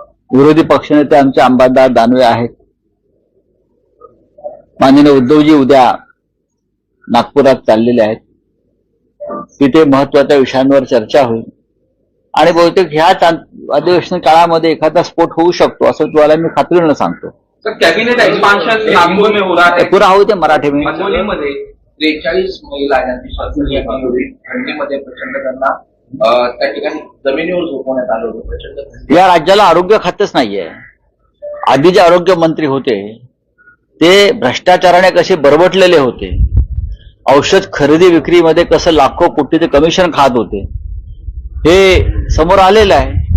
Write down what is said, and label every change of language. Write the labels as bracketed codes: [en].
[mr] विरोधी पक्षनेते आमचे अंबादास दानवे आहेत. माननीय उद्धवजी उद्या नागपुरात चाललेले आहेत. तिथे महत्वाच्या विषयांवर चर्चा होईल आणि बहुतेक ह्याच अधिवेशन काळामध्ये एखादा स्फोट होऊ शकतो असं तुम्हाला मी खात्रीनं सांगतो. [hi] कॅबिनेट एक्सपांशन नागपूर में हो रहा है. [mr] पुरा होऊ दे मराठी में. हिंगोलीमध्ये 43 महिला ज्यांची थंडीमध्ये प्रचंड त्यांना त्या ठिकाणी जमिनीवर झोपवण्यात आलं होतं. प्रचंड या राज्याला आरोग्य खातच नाहीये. आधी जे आरोग्य मंत्री होते ते भ्रष्टाचाराने कसे बरबटलेले होते, औषध खरेदी विक्रीमध्ये कसं लाखो कोटी ते कमिशन खात होते हे समोर आलेलं आहे.